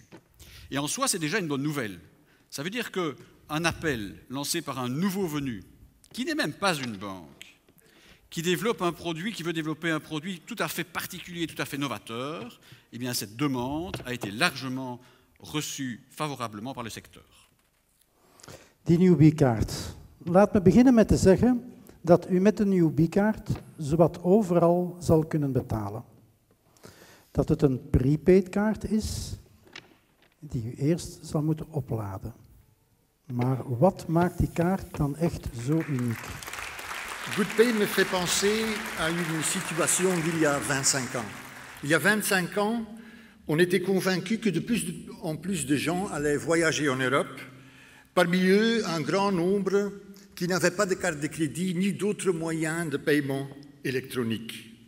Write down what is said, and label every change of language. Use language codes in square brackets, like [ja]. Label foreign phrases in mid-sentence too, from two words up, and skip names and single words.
[fr] Et en soi, c'est déjà une bonne nouvelle. Ça veut dire qu'un appel lancé par un nouveau venu, qui n'est même pas une banque, qui développe un produit, qui veut développer un produit tout à fait particulier, tout à fait novateur, eh bien cette demande a été largement reçue favorablement par le secteur. [nl] Die Newbie-kaart. Laat me beginnen met te zeggen dat u met de Newbie-kaart zowat overal zal kunnen betalen. Dat het een prepaid-kaart is die u eerst zal moeten opladen. Maar wat maakt die kaart dan echt zo uniek? [fr] GoodPay me fait penser à une situation d'il y a 25 ans. Il y a 25 ans, on était convaincu que de plus en plus de gens allaient voyager en Europe, parmi eux un grand nombre qui n'avaient pas de carte de crédit ni d'autres moyens de paiement électronique.